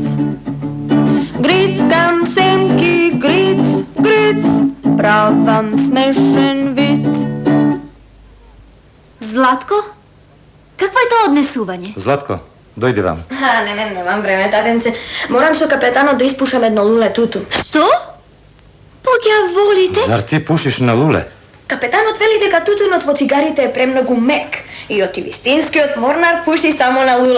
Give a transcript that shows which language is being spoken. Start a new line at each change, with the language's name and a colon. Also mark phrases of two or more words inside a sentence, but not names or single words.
Macedonian: Grickam senki gric, gric, pravam smešen vic. Zlatko? Какво е тоа однесување? Златко, дојди вам. Немам време, татенце. Морам со капетанот да испушам едно луле туту. Што? Поѓа волите? Зар ти пушиш на луле? Капетанот вели дека тутунот во цигарите е премногу мек и оти вистинскиот морнар пуши само на луле.